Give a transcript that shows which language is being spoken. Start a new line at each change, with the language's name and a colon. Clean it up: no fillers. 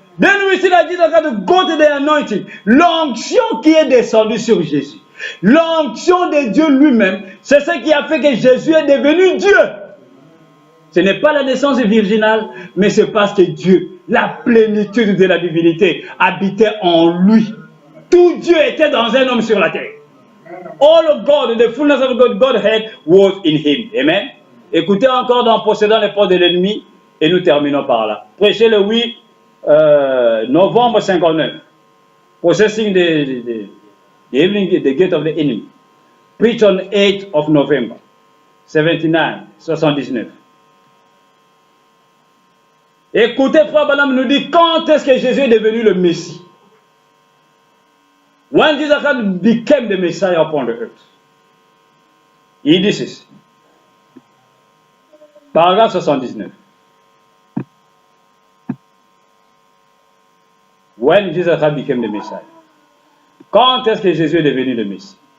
English: Then we see that Jesus Christ go to the anointing.
French: L'onction qui est descendue sur Jésus. L'onction de Dieu lui-même, c'est ce qui a fait que Jésus est devenu Dieu. Ce n'est pas la naissance virginale, mais c'est parce que Dieu, la plénitude de la divinité, habitait en lui. Tout Dieu était dans un homme sur la terre.
English: All of God, the fullness of God, Godhead was in him. Amen.
French: Écoutez encore dans Possédant les portes de l'ennemi, et nous terminons par là. Prêchez le 8 novembre 59.
English: Possessing the gate of the enemy. Preach on 8th of November 79.
French: Écoutez, Frère Branham nous dit quand est-ce que Jésus est devenu le Messie.
English: When Jesus became the Messiah upon the earth.
French: Il dit ceci. Paragraphe 79.
English: When Jesus became the Messiah.
French: Quand est-ce que Jésus est devenu le Messie?